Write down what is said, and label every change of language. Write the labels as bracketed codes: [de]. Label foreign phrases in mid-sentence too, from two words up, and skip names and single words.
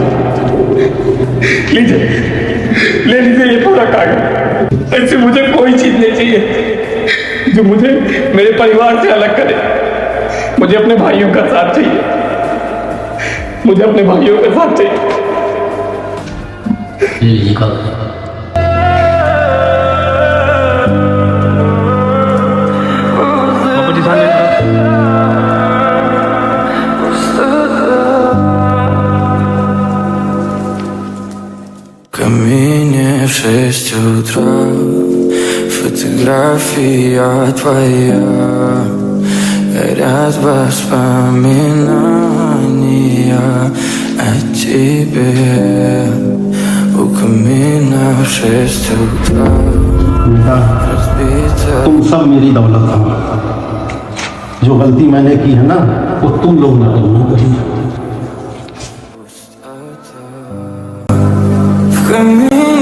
[hi] लीजिए, ले लीजिए ये पूरा कागज़। ऐसे मुझे कोई चीज़ नहीं चाहिए जो मुझे मेरे परिवार से अलग करे। मुझे अपने भाइयों का साथ चाहिए, मुझे अपने भाइयों का साथ चाहिए। ये कागज [ru] В камине в 6 утра, фотография твоя, горят воспоминания о тебе. У камина в 6 утра разбита. [hi] तुम सब मेरी दौलत हो। जो गलती मैंने की है ना, वो तुम लोग ना करना कहीं। [ru] В камине